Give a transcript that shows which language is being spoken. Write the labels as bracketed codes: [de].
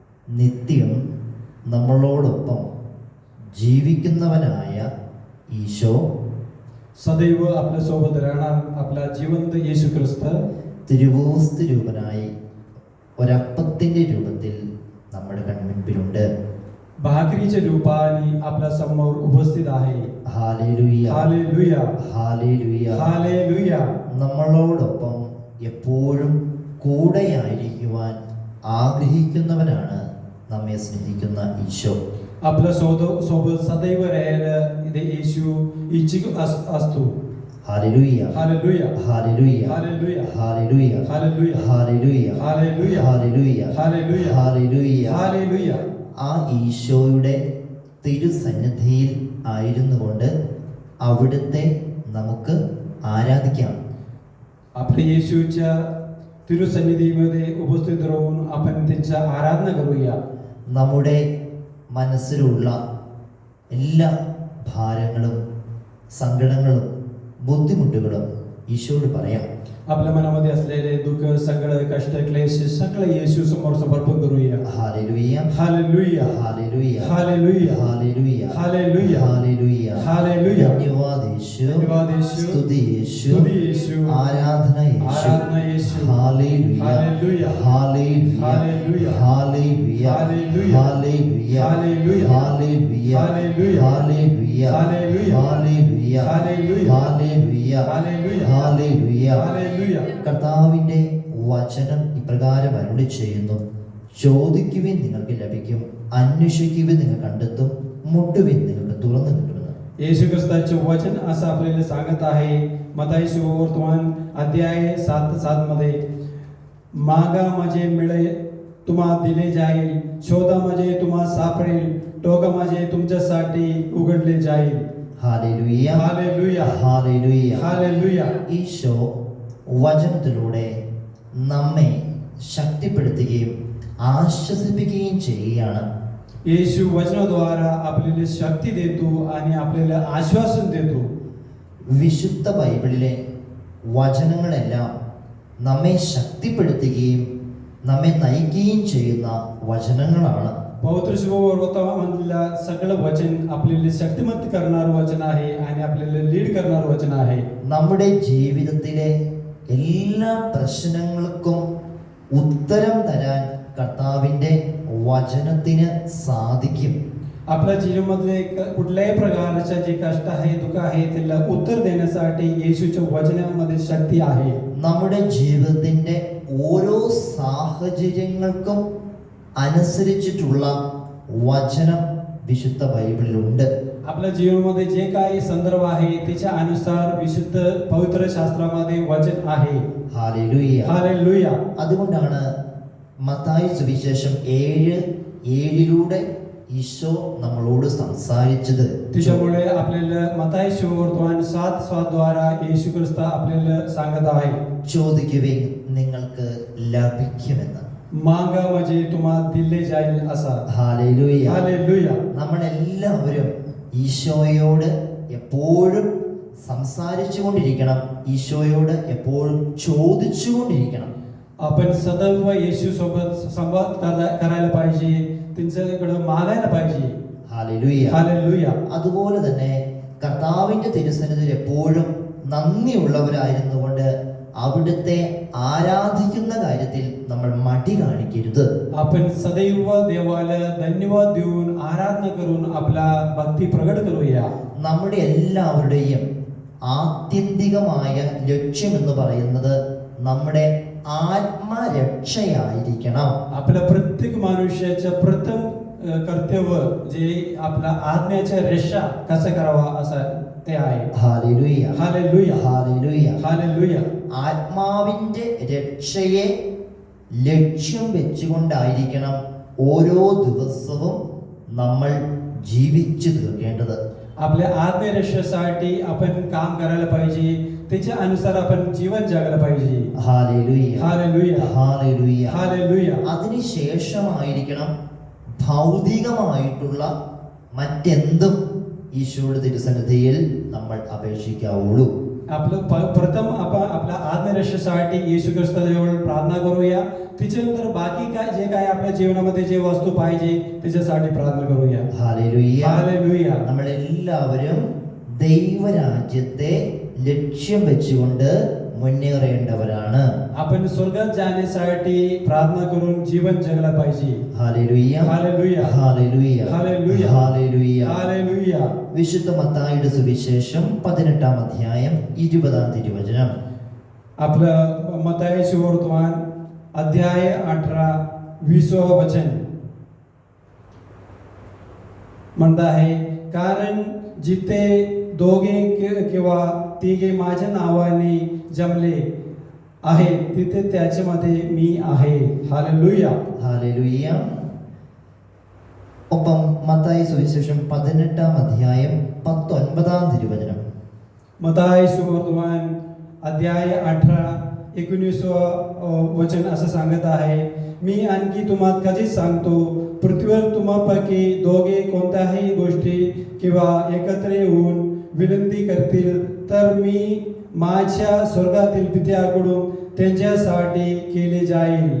[ml] നിത്യം നമ്മളോടൊപ്പം ജീവിക്കുന്നവനായ ഈശോ [mr] सदैव आपल्या सोबत राहणार आपला जिवंत येशू ख्रिस्त [ml] തിരുവോസ്തു രൂപനായി ഒരപ്പത്തിന്റെ രൂപത്തിൽ നമ്മുടെ കൺമുൻപിലുണ്ട്. [mr] भाकरीच्या रूपाने आपल्या समोर उपस्थित आहे. Hallelujah, hallelujah, हालेलुയ. हालेलुया. [ml] നമ്മളോടൊപ്പം എപ്പോഴും കൂടെയായിരിക്കുവാൻ ആഗ്രഹിക്കുന്നവനാണ് നമ്മെ സ്നേഹിക്കുന്ന ഈശോ. [mr] आपल्या सोबत सदैव राहायला येशू इच्छुक असतो. हालेलुയ, hallelujah, हालेलुയ, hallelujah, हालेलुയ, hallelujah, हालेലൂയ, hallelujah, हालेലൂയ, hallelujah, हालेലൂയ. Hallelujah. [ml] ആ ഈശോയുടെ തിരുസന്നിധിയിൽ ആയിരുന്നുകൊണ്ട് അവിടുത്തെ നമുക്ക് ആരാധിക്കാം. [mr] आपल्या येशूच्या तिरुसन्निधीमध्ये उपस्थित राहून आपण त्यांची आराधना करूया. [ml] നമ്മുടെ മനസ്സിലുള്ള എല്ലാ ഭാരങ്ങളും സങ്കടങ്ങളും ബുദ്ധിമുട്ടുകളും ഈശോയോട് പറയാം. [mr] आपल्या मनामध्ये असलेले दुःख सगळं कष्ट क्लेश सगळं येशू समोर समर्पण करूया. हालेलुയ, हालेलुया, हालेलुയ, हालेलुया, हालेलुയ, हालेलुया, हालेലൂയ. हालेलुया. [ml] ധന്യവാദ് യേശു, [mr] धन्यवाद येशू, [ml] സ്തുതി യേശു, [mr] स्तुति येशू, [ml] ആരാധന യേശു. [mr] आराधना येशू. हालेलुയ, hallelujah, हालेलुയ, hallelujah, हालेलुയ, hallelujah, हालेलुയ, hallelujah, हालेलुയ, hallelujah, हालेलुയ, hallelujah, हालेलुയ, hallelujah, हालेलुയ, hallelujah, हालेലൂയ. Hallelujah. [ml] കർത്താവിന്റെ വചനം ഇപ്രകാരം അരുളി ചെയ്യുന്നു: ചോദിക്കുവിൻ നിങ്ങൾക്ക് ലഭിക്കും, അന്വേഷിക്കുവിൻ നിങ്ങൾ കണ്ടെത്തും, മുട്ടുവിൻ നിങ്ങൾക്ക് തുറന്നു കിട്ടുമെന്ന്. [mr] येशू ख्रिस्ताचे वचन असं आपल्याला सांगत आहे. मत्ती सुवर्तमान अध्याय 7:7 मध्ये, मागा म्हणजे मिळेल, तुम्हा दिले जाईल, शोधा म्हणजे तुम्हा सापडेल, टोक माझे तुमच्यासाठी उघडले जाईल. Hallelujah, hallelujah, hallelujah. Hallelujah. [ml] Isho വചനത്തിലൂടെ നമ്മെ ശക്തിപ്പെടുത്തുകയും ആശ്വസിപ്പിക്കുകയും ചെയ്യുകയാണ്. [mr] येशू वचनाद्वारा आपल्याला शक्ती देतो आणि आपल्याला आश्वासन देतो. [ml] വിശുദ്ധ ബൈബിളിലെ വചനങ്ങളെല്ലാം നമ്മെ ശക്തിപ്പെടുത്തുകയും നമ്മെ നയിക്കുകയും ചെയ്യുന്ന വചനങ്ങളാണ്. [mr] पवित्र शुभवर्तमानमधलं सगळं वचन आपल्याला शक्तिमंत करणारं वचन आहे आणि आपल्याला लीड करणारं वचन आहे. [ml] നമ്മുടെ ജീവിതത്തിലെ എല്ലാ പ്രശ്നങ്ങൾക്കും ഉത്തരം തരാൻ കർത്താവിൻ്റെ വചനത്തിന് സാധിക്കും. [mr] आपल्या जीवनामध्ये कुठल्याही प्रकारच्या जे कष्ट आहे, दुःख आहे, त्याला उत्तर देण्यासाठी येशूच्या वचनामध्ये शक्ती आहे. [ml] നമ്മുടെ ജീവിതത്തിൻ്റെ ഓരോ സാഹചര്യങ്ങൾക്കും അനുസരിച്ചിട്ടുള്ള വചനം വിശുദ്ധ ബൈബിളിലുണ്ട്. [mr] आपल्या जीवनामध्ये जे काही संदर्भ आहे त्याच्या अनुसार विशुद्ध पवित्र शास्त्रामध्ये वचन आहे. ഹല്ലേലൂയ. हालेलुया. [ml] അതുകൊണ്ടാണ് മത്തായി സുവിശേഷം 7:7 ഈശോ നമ്മളോട് സംസാരിച്ചത്. [mr] त्याच्यामुळे आपल्याला मत्ताई शुभवर्तमान 7:7 द्वारा येशू ख्रिस्त आपल्याला सांगत आहे, [ml] ചോദിക്കുവിൻ നിങ്ങൾക്ക് ലഭിക്കുമെന്ന്. [mr] मागा म्हणजे तुम्हाला दिले जाईल असा. ഹല്ലേലൂയ. हालेलुया. [ml] നമ്മളെല്ലാവരും ഈശോയോട് എപ്പോഴും സംസാരിച്ചു കൊണ്ടിരിക്കണം, ഈശോയോട് എപ്പോഴും ചോദിച്ചു കൊണ്ടിരിക്കണം. [mr] आपण सदैव येशू सोबत संवाद करायला पाहिजे, त्यांच्याकडे मागायला पाहिजे. ഹല്ലേലൂയ. हालेलुया. [ml] അതുപോലെ തന്നെ കർത്താവിൻ്റെ തിരുസന്നിധിയിൽ എപ്പോഴും നന്ദിയുള്ളവരായിരുന്നുകൊണ്ട് അവിടുത്തെ ആരാധിക്കുന്ന കാര്യത്തിൽ നമ്മൾ മടി കാണിക്കരുത്. [mr] आपण सदैव देवाला धन्यवाद देऊन आराधना करून आपला भक्ती प्रगट करूया. [ml] നമ്മുടെ എല്ലാവരുടെയും ആത്യന്തികമായ ലക്ഷ്യം എന്ന് പറയുന്നത് നമ്മുടെ ആത്മരക്ഷയായിരിക്കണം. [mr] आपल्या प्रत्येक मनुष्याचं प्रथम कर्तव्य जे आपला आज्ञाच्या रक्षा कसा करावा असं ते आहे. ഹല്ലേലൂയ. हालेलुया. ഹല്ലേലൂയ. हालेलुया. [ml] ആത്മാവിൻ്റെ രക്ഷയെ ലക്ഷ്യം വെച്ചുകൊണ്ടായിരിക്കണം ഓരോ ദിവസവും നമ്മൾ ജീവിച്ചു തീർക്കേണ്ടത്. [mr] आपल्या आत्मरक्षेसाठी आपण काम करायला पाहिजे, त्याच्या अनुसार आपण जीवन जगायला पाहिजे. ഹല്ലേലൂയ. हालेलुया. ഹല്ലേലൂയ. हालेलुया. [ml] അതിനുശേഷമായിരിക്കണം ഭൗതികമായിട്ടുള്ള മറ്റെന്തും ഈശോയുടെ തിരുസന്നിധിയിൽ നമ്മൾ അപേക്ഷിക്കാവുള്ളൂ. [mr] आपलं प्रथम आपण आपल्या आत्मरक्षेसाठी येशू ख्रिस्ताजवळ प्रार्थना करूया. त्याच्यानंतर बाकी काय जे काय आपल्या जीवनामध्ये जे वस्तू पाहिजे त्याच्यासाठी प्रार्थना करूया. ഹല്ലേലൂയ. हालेलुया. [ml] നമ്മളെല്ലാവരും ദൈവരാജ്യത്തെ ലക്ഷ്യം വെച്ചുകൊണ്ട് മുന്നേറേണ്ടവരാണ്. [mr] आपण स्वर्गात जाण्यासाठी प्रार्थना करून जीवन जगला पाहिजे. Hallelujah. Hallelujah. Hallelujah. Hallelujah. Hallelujah. Hallelujah. [ml] വിശുദ്ധ മത്തായിയുടെ സുവിശേഷം 18-ാം അധ്യായം 20-ാം തിരുവചനം. [mr] आपलं मत्ताई शुभवर्तमान अध्याय 18 20 वचन म्हणत आहे, कारण जिथे दोघे किंवा तिघे माझ्या नावाने जमले आहे तिथे त्याच्यामध्ये मी आहे. हालेलुया. ഹല്ലേലൂയ. [ml] ഒപ്പം മത്തായി സുവിശേഷം 18-ാം അധ്യായം 19-ാം തിരുവചനം. [mr] मत्ताई शुभवर्तमान अध्याय 18 19 वचन असं सांगत आहे, मी आणखी तुम्हाला कधीच सांगतो, पृथ्वीवर तुम्हापैकी दोघे कोणत्याही गोष्टी किंवा एकत्र येऊन विनंती करतील तर मी माझ्या स्वर्गातील पित्याकडून त्यांच्यासाठी केले जाईल.